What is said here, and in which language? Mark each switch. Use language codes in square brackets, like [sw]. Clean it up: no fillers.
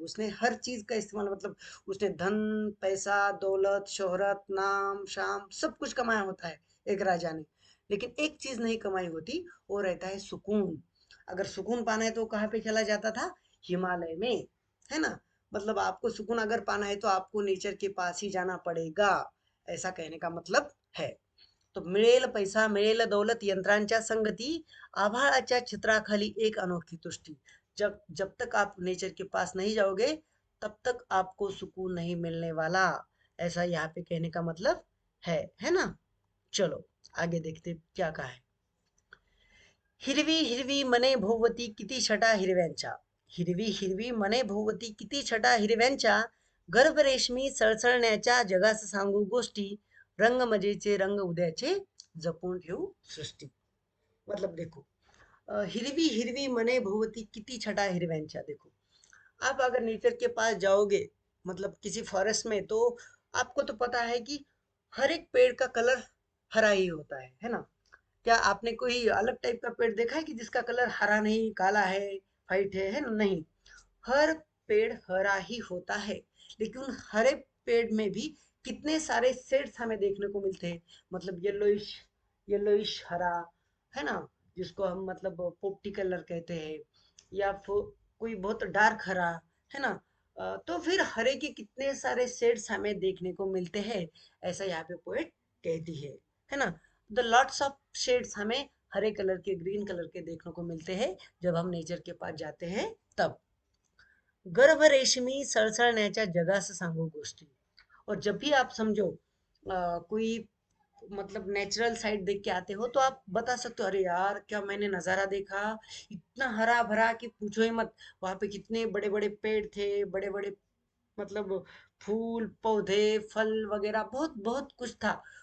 [hi] उसने हर चीज का इस्तेमाल, मतलब उसने धन, पैसा, दौलत, शोहरत, नाम शाम सब कुछ कमाया होता है एक राजा ने। लेकिन एक चीज नहीं कमाई होती, वो रहता है सुकून। अगर सुकून पाना है तो कहाँ पे चला जाता था? हिमालय में, है ना। मतलब आपको सुकून अगर पाना है तो आपको नेचर के पास ही जाना पड़ेगा, ऐसा कहने का मतलब है। [mr] तो मिळेल पैसा मिळेल दौलत यंत्रांच्या संगती, आभाळाच्या छत्राखाली एक अनोखी तुष्टी। [hi] जब जब तक आप नेचर के पास नहीं जाओगे तब तक आपको सुकून नहीं मिलने वाला, ऐसा यहाँ पे कहने का मतलब है ना। चलो आगे देखते क्या कहा है। [mr] हिरवी हिरवी मने भोवती किती छटा हिरव्यांच्या, हिरवी हिरवी मने भोवती किती छटा हिरव्यांच्या, गर्भ रेशमी सळसळण्याच्या जगास सांगू गोष्टी, रंग मजेचे रंग उद्याचे जपून ठेवू सृष्टी। [hi] मतलब देखो, [mr] हिरवी हिरवी मने भोवती किती छटा हिरव्यांच्या। [hi] देखो आप अगर नेचर के पास जाओगे, मतलब किसी फॉरेस्ट में, तो आपको तो पता है कि हर एक पेड़ का कलर हरा ही होता है ना। क्या आपने कोई अलग टाइप का पेड़ देखा है कि जिसका कलर हरा नहीं, काला है, वाइट है ना? नहीं, हर पेड़ हरा ही होता है। लेकिन उन हरे पेड़ में भी कितने सारे शेड्स हमें देखने को मिलते हैं। मतलब येलोइश, येलोइश हरा, है ना, जिसको हम मतलब पोपटी कलर कहते हैं, या फिर कोई बहुत डार्क हरा, है ना। तो फिर हरे के कितने सारे शेड्स हमें देखने को मिलते हैं, ऐसा यहाँ पे पोएट कहती है ना। द लॉट्स ऑफ शेड्स हमें हरे कलर के, ग्रीन कलर के देखने को मिलते हैं जब हम नेचर के पास जाते हैं तब। [mr] गर्भ रेशमी सळसळण्याच्या जगास सांगू गोष्टी। [hi] और जब भी आप समझो कोई मतलब नेचुरल साइड देख के आते हो तो आप बता सकते हो, अरे यार क्या मैंने नजारा देखा, इतना हरा भरा कि पूछो ही मत। वहां पे कितने बड़े बड़े पेड़ थे, बड़े बड़े मतलब फूल पौधे फल वगैरह बहुत बहुत कुछ था।